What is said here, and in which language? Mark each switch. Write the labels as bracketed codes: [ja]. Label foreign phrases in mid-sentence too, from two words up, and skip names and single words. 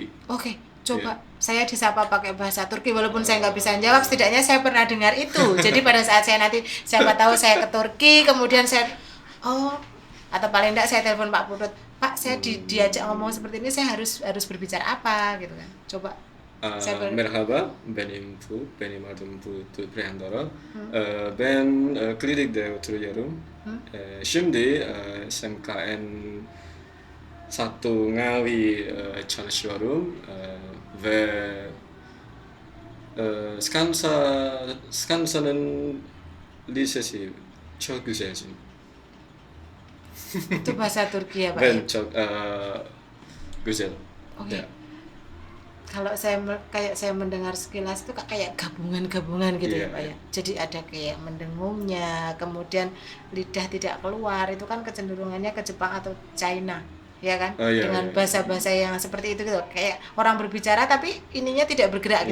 [id] Oke, coba saya disapa pakai bahasa Turki walaupun saya nggak bisa jawab, setidaknya saya pernah dengar itu. Jadi pada saat saya nanti siapa tahu saya ke Turki, kemudian saya atau paling enggak saya telepon Pak Purut, Pak saya diajak ngomong seperti ini, saya harus berbicara apa gitu kan. Coba. [tr] Merhaba, benim adım Bulut Prihandoro. Ben klinikte oturuyorum. Şimdi SMKN satu Ngawi çalışıyorum ve Skansa'nın lisesi çok güzel. [id] Itu bahasa Turki ya Pak? [tr] Ben [id] Ya? [tr] çok güzel. [id] Oke. Ya. Kalau kayak saya mendengar sekilas itu kayak gabungan-gabungan gitu ya Iya, Pak iya. ya. Jadi ada kayak mendengungnya, kemudian lidah tidak keluar, itu kan kecenderungannya ke Jepang atau China, ya kan? Oh, iya, Dengan iya. bahasa-bahasa yang seperti itu gitu. Kayak orang berbicara tapi ininya tidak bergerak gitu